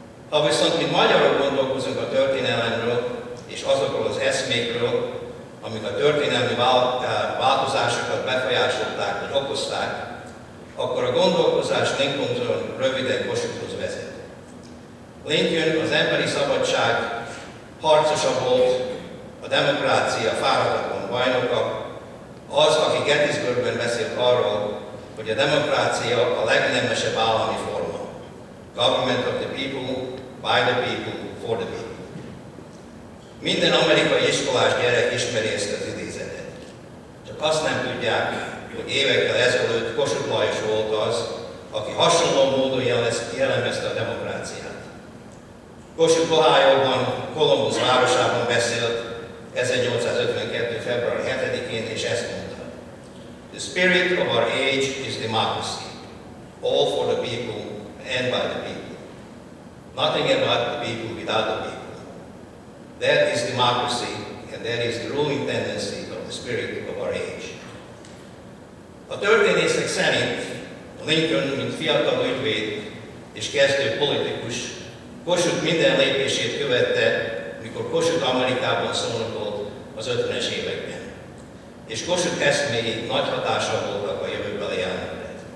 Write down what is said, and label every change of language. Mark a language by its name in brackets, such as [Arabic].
[Hungarian] Ha viszont mint magyarok gondolkozunk a történelemről és azokról az eszmékről, amik a történelmi változásokat befolyásolták vagy okozták, akkor a gondolkozás Lincolnról röviden Kossuthhoz vezet. Lincoln az emberi szabadság harcosa volt, a demokrácia fáradhatatlan bajnoka, az, aki Gettysburgben beszélt arról, hogy a demokrácia a legnemesebb állami forma. [English] Government of the people, by the people, for the people. [Hungarian] Minden amerikai iskolás gyerek ismeri ezt az idézetet. Csak azt nem tudják, hogy évekkel ezelőtt Kossuth Lajos volt az, aki hasonló módon jellemezte a demokráciát. Kossuth Ohioban, Columbus városában beszélt 1852. február 7-én, és ezt mondta: [English] The spirit of our age is democracy, all for the people and by the people. Nothing about the people without the people. That is democracy, and that is the ruling tendency of the spirit of our age. [Hungarian] A történészek szerint Lincoln, mint fiatal ügyvéd és kezdő politikus, Kossuth minden lépését követte, mikor Kossuth Amerikában szónokolt az 50-es években. És Kossuth eszméi nagy hatással voltak a jövőbeli elnökre.